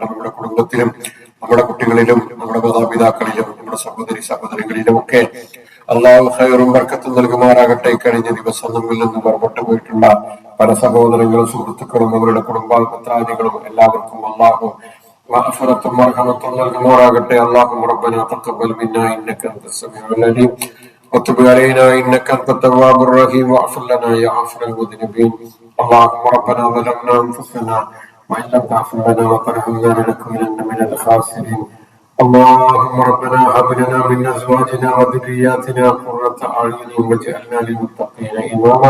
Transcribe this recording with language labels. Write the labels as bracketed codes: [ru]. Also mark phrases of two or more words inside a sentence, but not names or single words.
[ml] നമ്മുടെ കുടുംബത്തിലും നമ്മുടെ കുട്ടികളിലും നമ്മുടെ മാതാപിതാക്കളിലും നമ്മുടെ സഹോദരികളിലും ഒക്കെ അള്ളാഹു ഖൈറും ബർക്കത്തും നൽകുമാറാകട്ടെ. കഴിഞ്ഞ ദിവസം നമ്മിൽ നിന്ന് പുറപ്പെട്ടു പോയിട്ടുള്ള പല സഹോദരങ്ങളും സുഹൃത്തുക്കളും അവരുടെ കുടുംബാദികളും എല്ലാവർക്കും അള്ളാഹു മഗ്ഫിറത്തും മർഹമത്തും നൽകുമാറാകട്ടെ. [ar] اللهم ربنا تقبل منا إنك أنت السميع العليم وتب علينا إنك أنت التواب الرحيم واغفر لنا يا غافر المذنبين. اللهم ربنا ظلمنا أنفسنا وإن لم تغفر لنا وترحمنا لنكونن من الخاسرين. اللهم ربنا هب لنا من أزواجنا وذرياتنا قرة أعين واجعلنا للمتقين إماما.